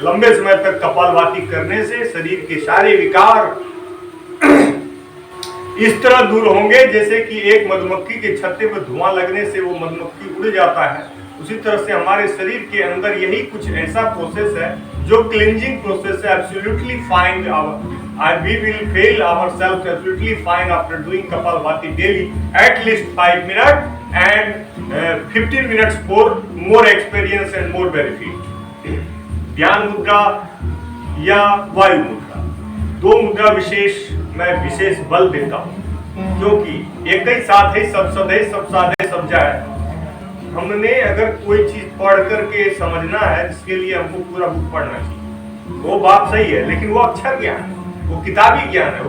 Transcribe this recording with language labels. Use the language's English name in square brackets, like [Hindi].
[Hindi] लंबे समय तक कपालभाति करने से शरीर के सारे विकार इस तरह दूर होंगे जैसे कि एक मधुमक्खी के छत्ते पर धुआं लगने से वो मधुमक्खी उड़ जाता है। उसी तरह से हमारे शरीर के अंदर यही कुछ ऐसा प्रोसेस है जो क्लींजिंग प्रोसेस है। [English] Absolutely fine, we will feel ourselves absolutely fine after doing Kapalbhati daily at least 5 minutes and 15 minutes for more experience and more benefit. [Hindi] ध्यान मुद्रा या वायु मुद्रा, दो मुद्रा विशेष मैं विशेष बल देता हूँ क्योंकि एक ही साथ ही सब सदे सब साधे सब जाए। हमने अगर कोई चीज पढ़ करके समझना है जिसके लिए हमको पूरा बुक पढ़ना चाहिए, वो बात सही है, लेकिन वो अक्षर ज्ञान है, वो किताबी ज्ञान है।